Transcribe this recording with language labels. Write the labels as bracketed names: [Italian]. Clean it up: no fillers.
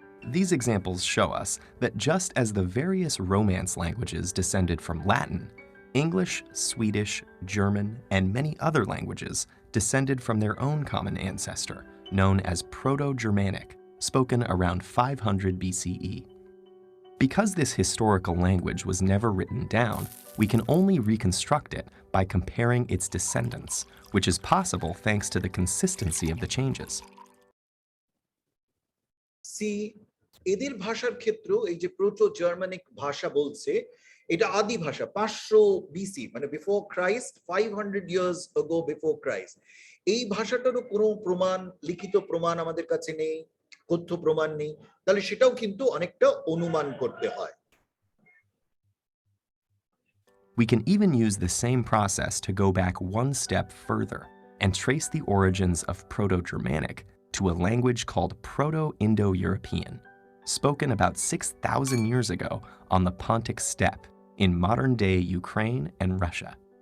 [English] These examples show us that just as the various Romance languages descended from Latin, English, Swedish, German, and many other languages descended from their own common ancestor, known as Proto-Germanic, spoken around 500 BCE. Because this historical language was never written down, we can only reconstruct it by comparing its descendants, which is possible thanks to the consistency of the changes. See, [Bangla] এদের ভাষার ক্ষেত্রেও এই যে proto Germanic ভাষা বলছে, এটা আদি ভাষা 500 বিসি, মানে before Christ, 500 years ago before Christ. এই ভাষাটারও কোনো প্রমাণ, লিখিত প্রমাণ আমাদের কাছে নেই, তথ্য প্রমাণ নেই, তাহলে সেটাও কিন্তু অনেকটা অনুমান করতে হয়। [English] We can even use the same process to go back one step further and trace the origins of Proto-Germanic to a language called Proto-Indo-European, spoken about 6,000 years ago on the Pontic steppe in modern-day Ukraine and Russia.